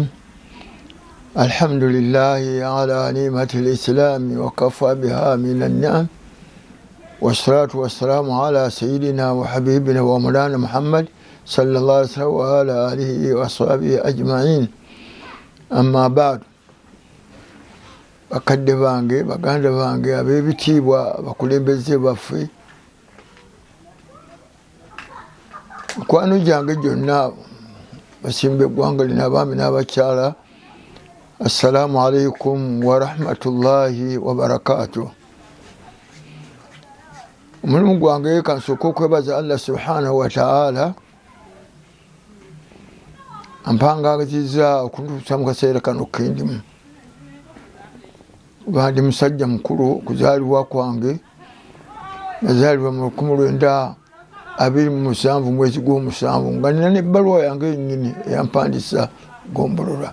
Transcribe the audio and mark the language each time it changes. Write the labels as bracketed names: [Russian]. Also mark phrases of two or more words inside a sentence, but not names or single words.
[Arabic] الحمد لله على نعمة الإسلام وكفى بها من النعم، والصلاة والسلام على سيدنا وحبيبنا ومولانا محمد صلى الله عليه وسلم وعلى آله وصحبه أجمعين. أما بعد، [Ganda] bakadde bange, baganda bange, ab'ebitiibwa, abakulembeze baffe, mikwano gyange gyonna, basimba eggwanga lino, abaami n'abakyala, [Arabic] السلام عليكم ورحمة الله وبركاته. [Ganda] Omulimu gwange kansooka okwebaza [Arabic] الله سبحانه وتعالى [Ganda] ampangazizza okuntuusa mu kaseera kano kendimu. Bandi musajja mukulu okuzaalibwa kwange, nazaalibwa mu 1927 mwezi gw'omusanvu, nga nina n'ebbaluwa yange yennyini eyampandisa gombolola.